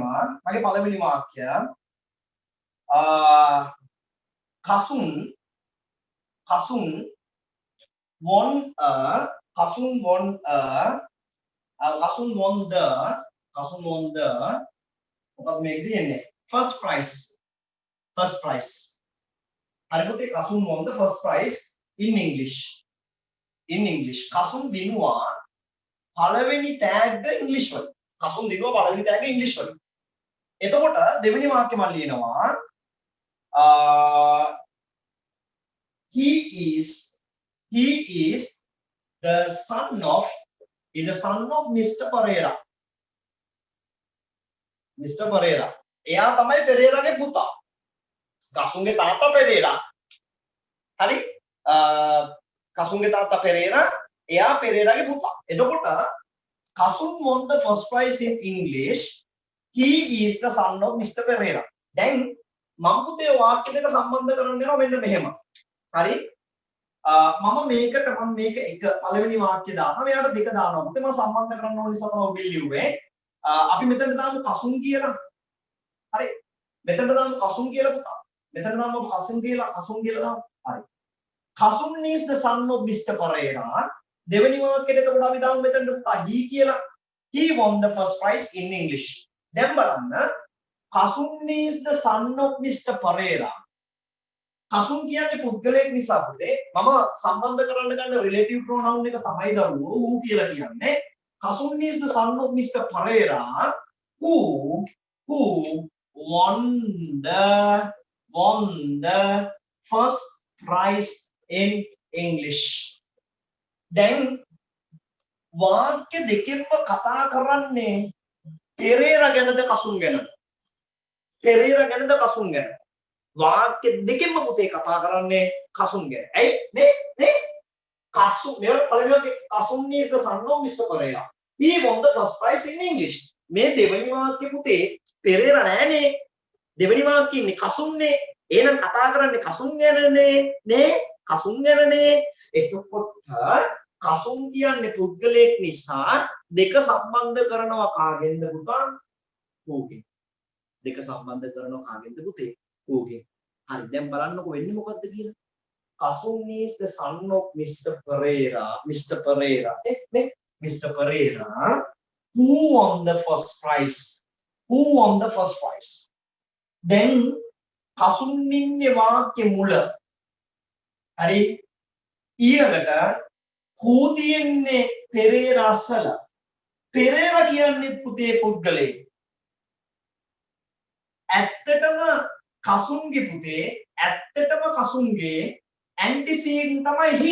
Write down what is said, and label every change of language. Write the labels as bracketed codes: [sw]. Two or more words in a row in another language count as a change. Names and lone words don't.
[si] මගේ පළවෙනි වාක්‍යය කසුන් [en] won the [si] මොකක්ද මේක තියෙන්නේ [en] first prize. [si] හරි පුතේ [en] කසුන් won the first prize in English. [si] කසුන් දිනුවා පළවෙනි තෑග්ග ඉංග්‍රීසි වලින්. කසුන් දිනුවා පළවෙනි තෑග්ග ඉංග්‍රීසි වලින්. එතකොට දෙවෙනි වාක්‍ය මම ලියනවා [en] he is the son of Mr. Pereira. [si] එයා තමයි පෙරේරාගේ පුතා. කසුන්ගේ තාත්තා පෙරේරා. හරි? කසුන්ගේ තාත්තා පෙරේරා එයා පෙරේරාගේ පුතා. [en] එතකොට කසුන් won the first prize in English. He is the son of Mr. Pereira. [si] දැන් මම පුතේ වාක්‍ය දෙක සම්බන්ධ කරන්න යනවා මෙන්න මෙහෙම. හරි? මම මේක එක පළවෙනි වාක්‍ය දානවා. මෙයාට දෙක දානවා. පුතේ මම සම්බන්ධ කරන්න ඕන නිසා තමයි ඔබ ලියුවේ. අපි මෙතන දාමු කසුන් කියලා. හරි? මෙතන දාමු කසුන් කියලා පුතා. මෙතන දාමු කසුන් කියලා දාමු. හරි. [en] කසුන් is the son of Mr. Pereira. [si] දෙවෙනි වාක්‍යයට එතකොට අපි දාමු මෙතන පුතා he කියලා. [en] He won the first prize in English. [si] දැන් බලන්න [en] කසුන් is the son of Mr. Pereira. [si] කසුන් කියන්නේ පුද්ගලයෙක් නිසා පුතේ මම සම්බන්ධ කරන්න ගන්න [en] relative pronoun [si] එක තමයි දරුවෝ ඌ කියලා කියන්නේ. [en] කසුන් is the son of Mr. Pereira who won the first prize in English. [si] දැන් වාක්‍ය දෙකෙන්ම කතා කරන්නේ පෙරේරා ගැනද කසුන් ගැනද? පෙරේරා ගැනද කසුන් ගැනද? වාක්‍ය දෙකෙන්ම පුතේ කතා කරන්නේ කසුන් ගැන. ඇයි මේ කසුන් මේ පළවෙනි [en] කසුන් is the son of Mr. Pereira. He won the first prize in English. [si] මේ දෙවෙනි වාක්‍ය පුතේ පෙරේරා නෑනේ. දෙවෙනි වාක්‍යෙ ඉන්නේ කසුන්නේ. එහෙනම් කතා කරන්නේ කසුන් ගැනනේ නේ? කසුන් ගැනනේ. එතකොට කසුන් කියන්නේ පුද්ගලයෙක් නිසා දෙක සම්බන්ධ කරනවා කාගෙන්ද පුතා? ඌගෙන්. දෙක සම්බන්ධ කරනවා කාගෙන්ද පුතේ? ඌගෙන්. හරි දැන් බලන්නකො වෙන්නේ මොකද්ද කියලා. කසුන් [en] is the son of Mr. Pereira. Mr. Pereira who won the first prize. [si] දැන් කසුන් ඉන්නේ වාක්‍ය මුල. හරි ඊළඟට who තියෙන්නේ පෙරේරා අසල. පෙරේරා කියන්නේ පුතේ පුද්ගලයෙක්. ඇත්තටම කසුන්ගේ පුතේ කසුන්ගේ ඇන්ටිසීඩ් තමයි he.